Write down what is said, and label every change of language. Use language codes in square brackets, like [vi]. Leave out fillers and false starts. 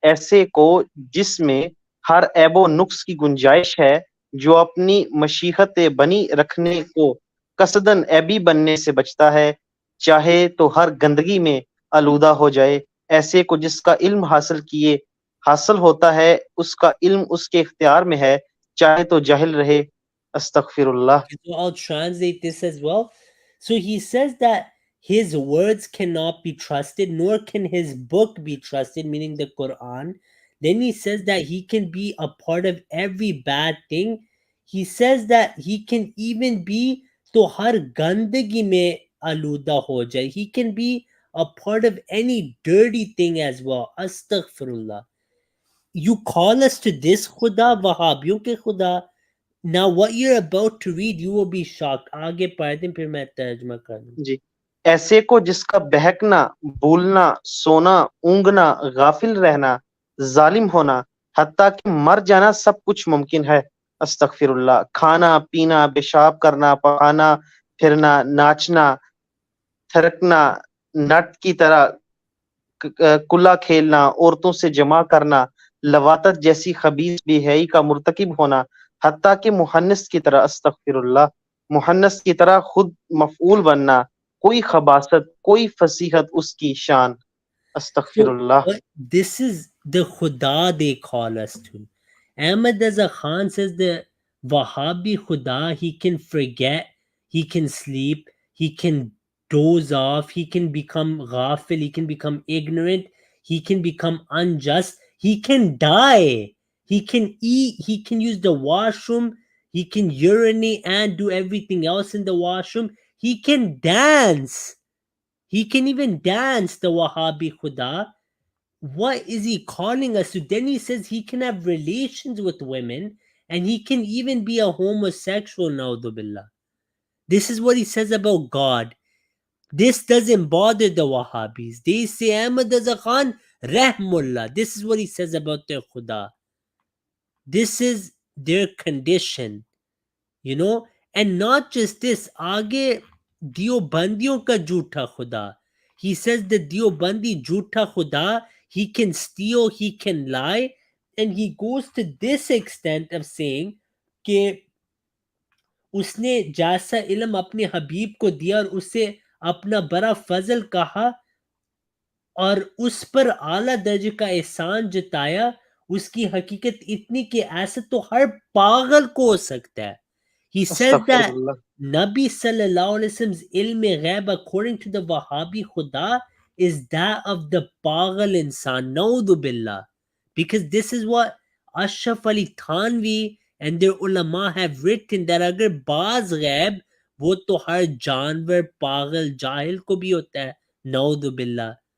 [hi] ऐसे को जिसमें हर ऐबो नुक्स की गुंजाइश है, जो अपनी मशीहत बनी रखने को कसदन ऐबी बनने से बचता है, चाहे तो हर गंदगी में आलूदा हो जाए। ऐसे को जिसका इल्म हासिल होता है, उसका इल्म उसके इख्तियार में है, चाहे तो जाहिल रहे। अस्तगफिरुल्लाह। [en] So I'll translate this as well. So he says that his words cannot be trusted, nor can his book be trusted, meaning the Quran. Then he says that he can be a part of every bad thing. He says that he can even be to [hi] har gandagi mein aluda ho jai. [en] He can be a part of any dirty thing as well. Astaghfirullah. You call us to this Khuda, [hi] Wahhabiyon ke Khuda. [en] Now what you're about to read, you will be shocked. [hi] आगे पढ़ दें फिर मैं तर्जुमा कर दूं. जी, ऐसे को जिसका बहकना, भूलना, सोना, ऊँघना, गाफिल रहना, जालिम होना, हत्ता कि मर जाना सब कुछ मुमकिन है। अस्तगफिरुल्लाह। खाना, पीना, पेशाब करना, पकाना, फिरना, नाचना, थिरकना, नट की तरह कुल्ला खेलना, औरतों से जमा करना, लवातत जैसी खबीस बेहयाई का मुर्तकिब होना, हत्ता कि मुहन्नस की तरह, अस्तगफिरुल्लाह, मुहन्नस की तरह खुद मफऊल बनना, कोई खबासत, कोई फसीहत उसकी शान। [en] So [hi] अस्तगफिरुल्लाह। [en] this is the Khuda they call us to. Ahmad Raza Khan says the Wahhabi Khuda, he can forget, he can sleep, he can doze off, he can become ghafil, he can become ignorant, he can become unjust, he can die, he can eat, he can use the washroom, he can urinate and do everything else in the washroom, he can dance. He can even dance, the Wahhabi Khuda. What is he calling us to? Then he says he can have relations with women and he can even be a homosexual, Naudhu Billah. This is what he says about God. This doesn't bother the Wahhabis. They say Ahmad Raza Khan, Rahmullah. This is what he says about their Khuda. This is their condition. And not just this, [hi] आगे दियोबंदियों का झूठा खुदा. [en] He says the Diobandi झूठा खुदा, he can steal, he can lie, and he goes to this extent of saying [hi] कि उसने जैसा इल्म अपने हबीब को दिया और उसे अपना बड़ा फजल कहा और उस पर आला दर्जे का एहसान जताया, उसकी हकीकत इतनी कि ऐसा तो हर पागल को हो सकता है. [en] He says that [hi] अस्तगफिरुल्लाह। [en] Nabi Sallallahu Alaihi Wasallam's ilm ghaib according to the Wahhabi Khuda is that of the pagal insan. Naudhu billah. Because this is what Ashraf Ali Thanvi and their ulama have written, that [hi] agar baaz ghaib wo to har janwar, pagal, jahil ko bhi hota hai. [en] Naudhu billah.